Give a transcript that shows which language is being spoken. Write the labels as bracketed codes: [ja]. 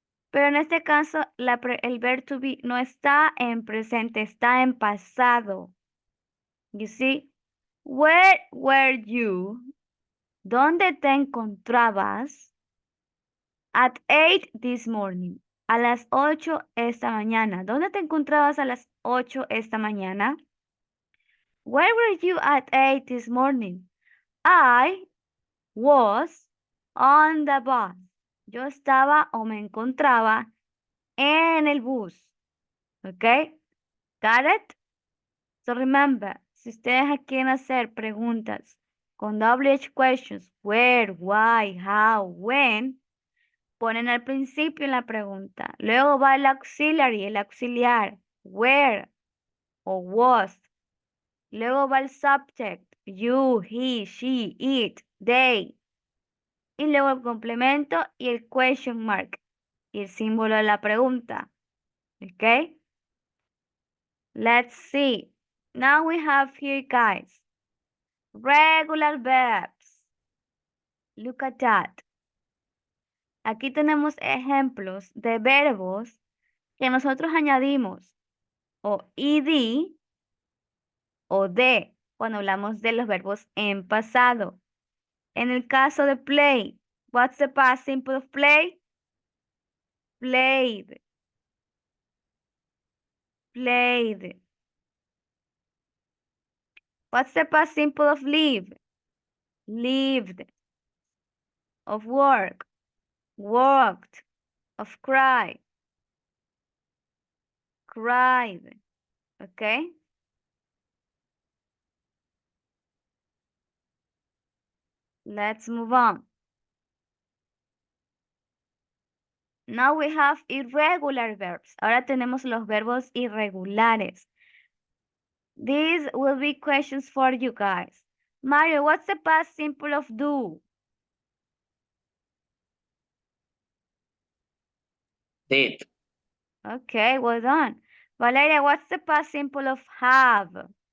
[es] Pero en este caso, el [en] verb to be [es] no está en presente, está en pasado. [en] You see? Where were you? [es] ¿Dónde te encontrabas? [en] At 8 this morning. [es] A las 8 esta mañana. ¿Dónde te encontrabas a las 8 esta mañana? [en] Where were you at 8 this morning? I was on the bus. [es] Yo estaba o me encontraba en el bus. ¿Ok? [en] Got it? So remember, [es] si ustedes quieren hacer preguntas con WH questions, where, why, how, when, ponen al principio en la pregunta. Luego va el [en] auxiliary, [es] el auxiliar, where o was. Luego va el [en] subject, you, he, she, it, they. [es] Y luego el complemento y el [en] question mark [es] y el símbolo de la pregunta. [en] ¿Ok? Let's see. Now we have here, guys, regular verbs. Look at that. [es] Aquí tenemos ejemplos de verbos que nosotros añadimos o ed o de cuando hablamos de los verbos en pasado. En el caso de play, [en] what's the past simple of play? Played. Played. What's the past simple of live? Lived. Of work? Worked. Of cry? Cried. Okay? Let's move on. Now we have irregular verbs. [es] Ahora tenemos los verbos irregulares. [en] These will be questions for you guys. Mario, what's the past simple of do? Did. Okay, well done. Valeria, what's the past simple of have?